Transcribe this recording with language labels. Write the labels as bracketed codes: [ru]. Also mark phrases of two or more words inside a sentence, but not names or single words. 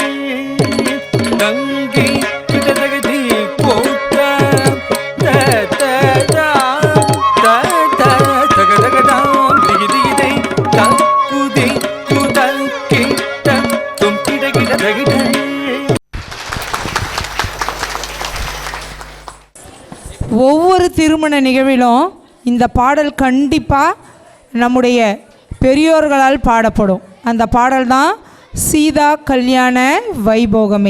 [ta] ತಂಗಿ ಕಿಡ ತಗದಿ ಕೋಟ ತಗ ತಗದಾಂ ದಿಗಿ ದಿಗಿದೈ ತಕ್ಕು ದಿಕ್ಕು ತಕ್ಕಿಟ್ಟ ತುಂ ಕಿಡ ಗಿಡ ತಗಿದ. ஒவ்வொரு திருமண நிகழ்விலும் இந்த பாடல் கண்டிப்பாக நம்முடைய பெரியோர்களால் பாடப்படும். அந்த பாடல் தான் சீதா கல்யாண வைபோகமே.